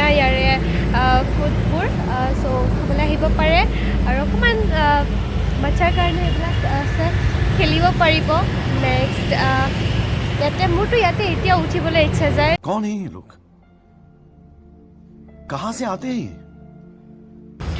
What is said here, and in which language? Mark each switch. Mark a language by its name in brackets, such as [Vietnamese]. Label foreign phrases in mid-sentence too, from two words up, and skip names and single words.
[Assamese] ইয়াৰে ফুডবোৰ চ' খাবলৈ আহিব পাৰে আৰু অকণমান বাচ্চাৰ কাৰণে এইবিলাক আছে খেলিব পাৰিব নেক্সট ইয়াতে মোৰতো ইয়াতে এতিয়া উঠিবলৈ ইচ্ছা যায় [Hindi] कौन है ये लोग कहाँ से आते हैं